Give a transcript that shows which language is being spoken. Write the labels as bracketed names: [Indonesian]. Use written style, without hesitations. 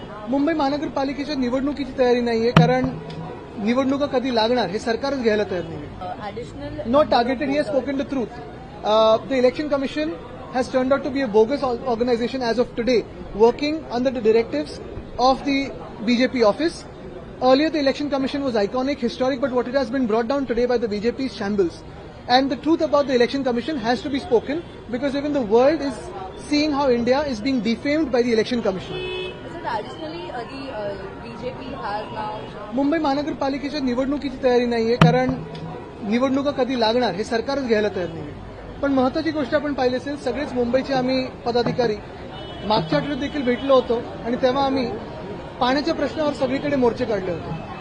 [Marathi] मुंबई महानगरपालिकेच्या निवडणुकीची तयारी नाहीये, कारण निवडणुका कधी लागणार हे सरकारच घ्यायला तयार नाही. [English] No targeted, he has spoken the truth. The election commission has turned out to be a bogus organization as of today, working under the directives of the BJP office. Earlier, the election commission was iconic, historic, but what it has been brought down today by the BJP is shambles. And the truth about the election commission has to be spoken, because even the world is seeing how India is being defamed by the election commission. Additionally, the BJP has now. [Marathi] Mumbai महानगरपालिकेच्या निवडणुकीची तयारी नाहीये, कारण निवडणुका कधी लागणार हे सरकारच घ्यायला तयार नाही. पण महत्वाची गोष्ट आपण पाहिली असेल, सगळेच मुंबईचे आम्ही पदाधिकारी मागच्या आठवड्यात देखील भेटलो होतो आणि तेव्हा आम्ही पाण्याच्या प्रश्नावर सगळीकडे मोर्चे काढले होते.